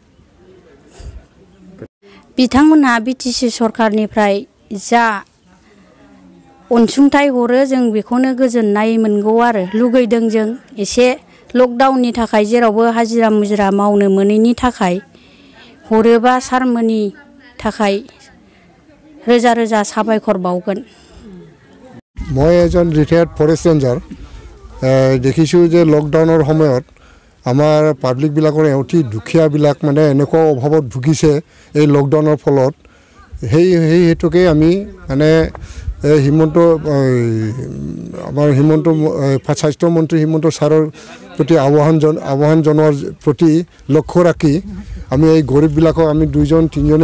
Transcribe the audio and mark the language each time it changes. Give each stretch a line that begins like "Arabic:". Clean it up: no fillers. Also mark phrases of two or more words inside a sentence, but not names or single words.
Bodo: बिथांमोनहा BTC सरकारनिफ्राय जा अनसुंथाइ हरो जों बेखौनो गोजोननाय मोनगौ आरो लुगैदों जों एसे लकडाउननि थाखाय जेरावबो हाजिरा मुजिरा मावनो मोनैनि थाखाय हरोबा सारमोननि थाखाय रोजा रोजा साबायखर बावगोन।
Assamese: মই এজন
English: retired forest ranger
Assamese: দেখিছোঁ যে লকডাউনৰ সময়ত আমাৰ পাব্লিকবিলাকৰ অতি দুখীয়াবিলাক মানে এনেকুৱা অভাৱত ভুগিছে এই লকডাউনৰ ফলত সেই হেতুকে আমি মানে আমাৰ হিমন্ত স্বাস্থ্যমন্ত্ৰী হিমন্ত ছাৰৰ প্ৰতি আহ্বান জনোৱাৰ প্ৰতি লক্ষ্য ৰাখি আমি এই গৰীববিলাকক আমি 2-3জনে